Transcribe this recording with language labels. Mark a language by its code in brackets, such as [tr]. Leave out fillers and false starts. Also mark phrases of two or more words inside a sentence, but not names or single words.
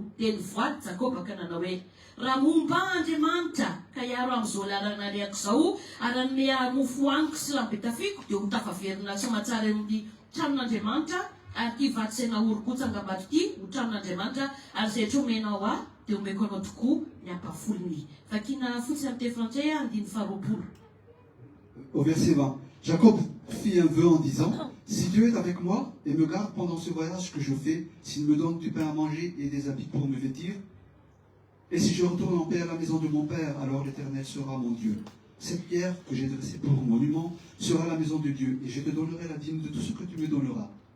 [mg] Dia nivoady Jakoba ka nanao hoe raha momba Andriamanitra ka hiaro amin'izao lalana rehako izao ary anome mofo haniko sy rano be tafiko dia ho tafaverina sy mahatsara eo amin'ny tranon'Andriamanitra ary ty vato izay nahoroko tsangam-bato ity ho tranon'Andriamanitra ary izay rehetra omenao aho dia omeko anao tokoa ny ampafolony. Vakina fotsiny amin'ny teny frantsay andiny faharoapolo. [fr] Au verset 20, Jacob fit un vœu en disant, si Dieu est avec moi et me garde pendant ce voyage que je fais, s'il me donne du pain à manger et des habits pour me vêtir, et si je retourne en paix à la maison de mon père, alors l'Éternel sera mon Dieu. Cette pierre que j'ai dressée pour monument sera la maison de Dieu, et je te donnerai la dîme de tout ce que tu me donneras.